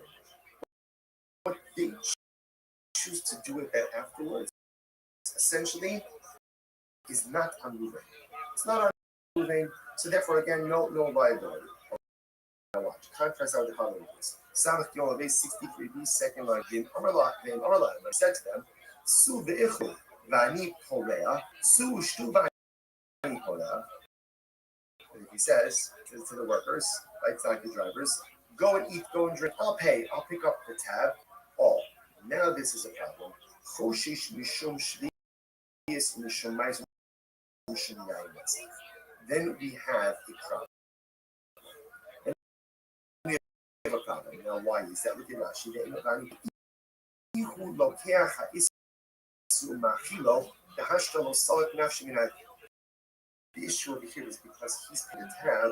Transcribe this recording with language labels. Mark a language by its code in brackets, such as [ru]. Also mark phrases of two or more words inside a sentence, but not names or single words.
[en] What they choose to do with that afterwards, essentially, is not on Ruvain. It's not on Ruvain. So therefore, again, no liability. Now watch. Contrast out the following case. Samach Yolaveh 63b, second line. [he] ואם אמר לה. [en] I said to them, [he] סעו ואכלו ואני פורע, סעו ושתו ואני פורע, su ushtu v'ani polea. [en] He says to the workers, like the drivers, go and eat, go and drink. I'll pay. I'll pick up the tab. Oh, now this is a problem. [he] חוששין משום שביעית משום מעשר משום יין נסך. [en] Then we have a problem. A problem. Now, why is that? Look at Rashi. The issue over here is because he's put a tab.